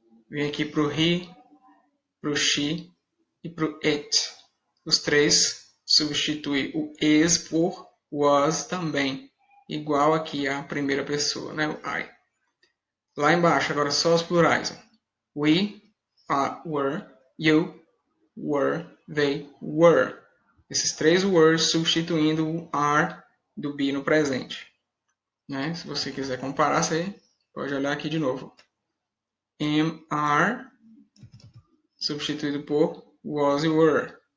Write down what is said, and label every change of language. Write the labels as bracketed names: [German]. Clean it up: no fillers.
[Portuguese] Vem aqui para o he, para o she e para o it. Os três substituem o is por was também, igual aqui à primeira pessoa, né? O I. Lá embaixo, agora só os plurais. [English] We were, you were, they were. [Portuguese] Esses três were substituindo o are do be no presente. Né? Se você quiser comparar, você pode olhar aqui de novo. Am, are, substituído por was e were.